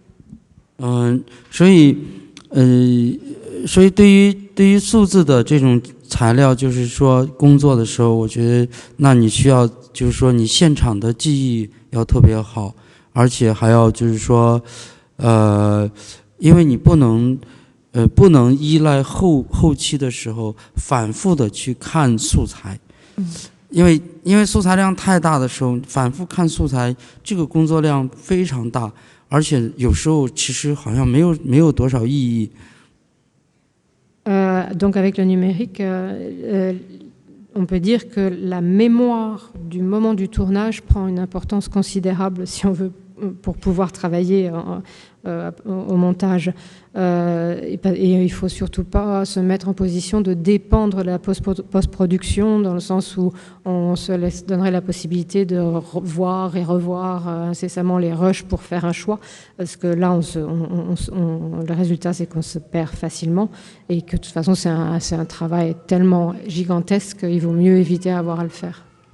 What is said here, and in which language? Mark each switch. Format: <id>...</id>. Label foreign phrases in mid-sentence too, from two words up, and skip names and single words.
<zh>所以对于数字的这种材料，就是说工作的时候，我觉得那你需要就是说你现场的记忆要特别好，而且还要就是说因为你不能依赖后期的时候反复的去看素材，因为素材量太大的时候，反复看素材这个工作量非常大，而且有时候其实好像没有多少意义。</zh> <fr>Donc avec le numérique, on peut dire que la mémoire du moment du tournage prend une importance considérable si on veut pour pouvoir travailler au montage. Et il ne faut surtout pas se mettre en position de dépendre de la post-production, dans le sens où on se donnerait la possibilité de voir et revoir incessamment les rushs pour faire un choix, parce que là, le résultat, c'est qu'on se perd facilement et que de toute façon, c'est un travail tellement gigantesque qu'il vaut mieux éviter d'avoir à le faire.</fr>